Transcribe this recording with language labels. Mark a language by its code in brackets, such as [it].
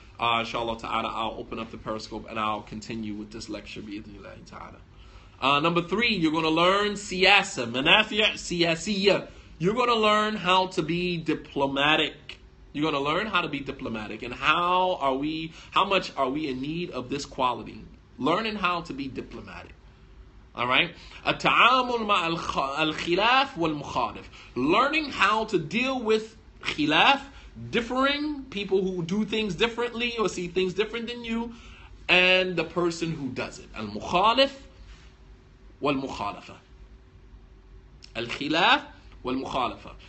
[en] Inshallah ta'ala, I'll open up the Periscope and I'll continue with this lecture, bi'idhnillah ta'ala. Number 3, you're going to learn siyasa, manafi' siyasiyya. You're going to learn how to be diplomatic. You're going to learn how to be diplomatic. And how much are we in need of this quality? Learning how to be diplomatic. All right? [ar] التعامل مع الخلاف والمخالف. [en] Learning how to deal with khilaf, differing, people who do things differently or see things different than you, and the person who does it. Al-mukhalif wal-mukhalafa. Al-khilaf wal-mukhalafa.